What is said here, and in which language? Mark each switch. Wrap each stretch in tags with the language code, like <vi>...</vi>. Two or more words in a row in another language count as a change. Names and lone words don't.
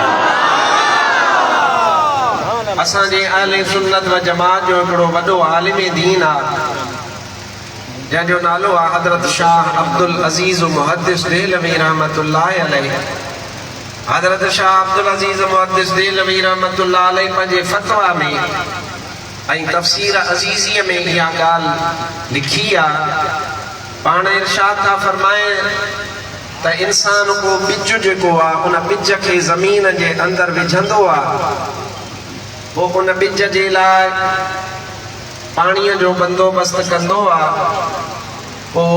<sd>اساں جے اہل سنت و جماعت جو ہکڑو وڈو عالم دین جن جو نالو حضرت شاہ عبدالعزیز محدث دہلوی رحمت اللہ علیہ. حضرت شاہ عبدالعزیز محدث دہلوی رحمت اللہ علیہ پنجے فتوہ میں ऐं तफ़सीर अज़ीज़ीअ में इहा ॻाल्हि लिखी पाण इरशाद था फरमाए त इंसान को ॿिज जेको उन ॿिज खे ज़मीन जे अंदरि विझंदो पोइ उन ॿिज जे लाइ पाणीअ जो बंदोबस्त कंदो पोइ</sd>